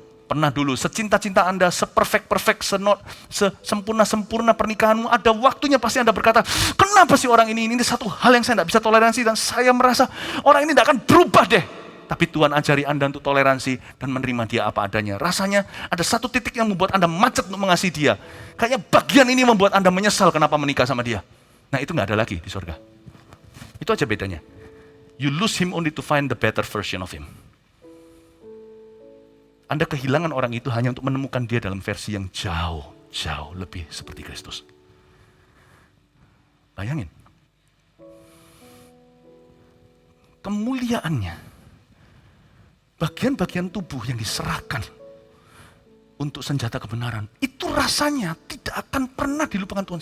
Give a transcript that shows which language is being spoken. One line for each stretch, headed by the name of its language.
Indonesian: Pernah dulu, secinta-cinta Anda, seperfect, sempurna pernikahanmu, ada waktunya pasti Anda berkata, kenapa sih orang ini satu hal yang saya gak bisa toleransi dan saya merasa orang ini gak akan berubah deh. Tapi Tuhan ajari Anda untuk toleransi dan menerima dia apa adanya. Rasanya ada satu titik yang membuat Anda macet untuk mengasihi dia. Kayaknya bagian ini membuat Anda menyesal kenapa menikah sama dia. Nah itu gak ada lagi di surga. Itu aja bedanya.
English: You lose him only to find the better version of him.
Indonesian: Anda kehilangan orang itu hanya untuk menemukan dia dalam versi yang jauh lebih seperti Kristus. Bayangin. Kemuliaannya. Bagian-bagian tubuh yang diserahkan untuk senjata kebenaran, itu rasanya tidak akan pernah dilupakan Tuhan.